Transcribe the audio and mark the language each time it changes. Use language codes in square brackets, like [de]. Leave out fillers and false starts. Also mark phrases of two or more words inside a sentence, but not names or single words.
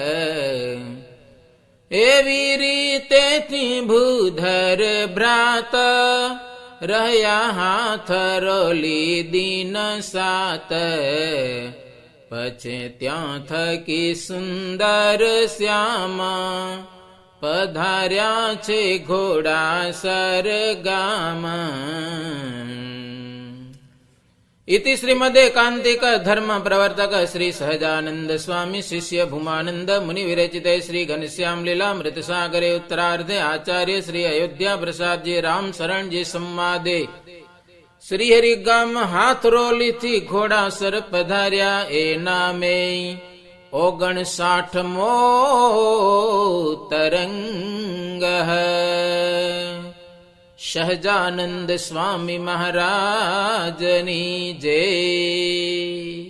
[gu] એવી રીતેથી ભૂધર ભ્રાત, રહ્યા હાથ રોલી દિન સાત. પછી ત્યાં થકી સુંદર શ્યામ, પધાર્યા છે ઘોડા સરગામ. [sa] इति श्रीमदेकांतिक धर्म प्रवर्तक श्री सहजानंद स्वामी शिष्य भूमानंद मुनि विरचिते श्री घनश्याम लीलामृत सागरे उत्तरार्धे आचार्य श्री अयोध्या प्रसाद जी राम शरण जी संवादे श्री हरि [gu] ગામ હાથરોલી થી ઘોડા સર પધાર્યા એ નામે 59મો તરંગ સહજાનંદ સ્વામી મહારાજની જય.